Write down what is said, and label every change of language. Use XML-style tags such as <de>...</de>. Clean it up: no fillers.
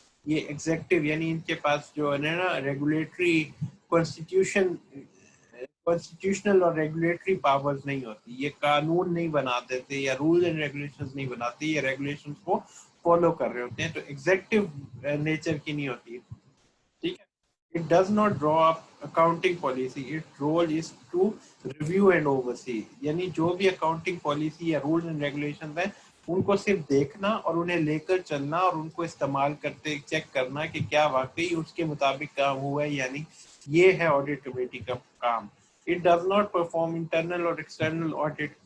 <ur>یہ ایگزیکٹو یعنی ان کے پاس جو ہے نا ریگولیٹری کانسٹیٹیوشنل اور ریگولیٹری پاورز نہیں ہوتی. یہ قانون نہیں بنا دیتے یا رول اینڈ ریگولیشنز نہیں بناتے, یہ ریگولیشنز کو فالو کر رہے ہوتے ہیں. تو ایگزیکٹو نیچر کی نہیں ہوتی. ٹھیک ہے.</ur> <en>It does not draw up accounting policy. Its role is to review and oversee.</en> <ur>یعنی جو بھی اکاؤنٹنگ پالیسی یا رولز اینڈ ریگولیشنز ہیں ان کو صرف دیکھنا اور انہیں لے کر چلنا اور ان کو استعمال کرتے چیک کرنا کہ کیا واقعی اس کے مطابق کام ہوا ہے. یعنی یہ ہے آڈٹ کمیٹی کا کام.</ur> <en>It does not perform internal or external audit.</en>